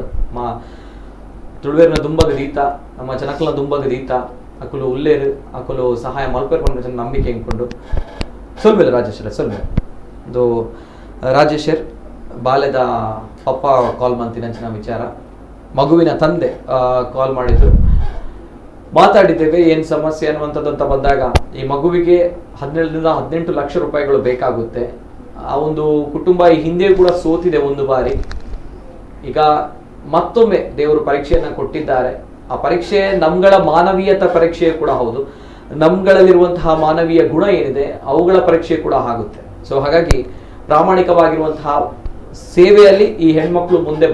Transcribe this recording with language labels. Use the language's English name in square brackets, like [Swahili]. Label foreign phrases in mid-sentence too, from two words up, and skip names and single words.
[Tulu] ಮಾ ತುಳುವೇರ್ನ ದುಂಬಗ ದೀತ ನಮ್ಮ ಜನಕಲ್ನ ದುಂಬಗ ದೀತ ಅಕುಲು ಉಲ್ಲೇರು ಅಕುಲು ಸಹಾಯ ಮಲ್ಪೇರ್ ಪಂಡ ನಂಬಿಕೆ ಎಂಕೊಂಡು ಸೊಲ್ಬೇಲೆ ರಾಜೇಶ್ವರ ಸೊಲ್ಬೇಲೆ [Kannada] ಇದು ರಾಜೇಶ್ವರ್ ಬಾಲ್ಯದ ಪಪ್ಪ ಕಾಲ್ ಮಾಡ್ತೀನಿ ಅಂಚಿನ ವಿಚಾರ ಮಗುವಿನ ತಂದೆ ಕಾಲ್ ಮಾಡಿದ್ರು ಮಾತಾಡಿದ್ದೇವೆ ಏನು ಸಮಸ್ಯೆ ಅನ್ನುವಂಥದ್ದು ಅಂತ ಬಂದಾಗ ಈ ಮಗುವಿಗೆ 17ರಿಂದ 18 ಲಕ್ಷ ರೂಪಾಯಿಗಳು ಬೇಕಾಗುತ್ತೆ ಆ ಒಂದು ಕುಟುಂಬ ಈ ಹಿಂದೆ ಕೂಡ ಸೋತಿದೆ ಒಂದು ಬಾರಿ ಈಗ ಮತ್ತೊಮ್ಮೆ ದೇವರು ಪರೀಕ್ಷೆಯನ್ನ ಕೊಟ್ಟಿದ್ದಾರೆ ಆ ಪರೀಕ್ಷೆ ನಮ್ಗಳ ಮಾನವೀಯತ ಪರೀಕ್ಷೆ ಕೂಡ ಹೌದು ನಮ್ಗಳಲ್ಲಿರುವಂತಹ ಮಾನವೀಯ ಗುಣ ಏನಿದೆ ಅವುಗಳ ಪರೀಕ್ಷೆ ಕೂಡ ಆಗುತ್ತೆ ಸೊ ಹಾಗಾಗಿ ಪ್ರಾಮಾಣಿಕವಾಗಿರುವಂತಹ ಸೇವೆಯಲ್ಲಿ ಈ ಹೆಣ್ಮಕ್ಳು ಮುಂದೆ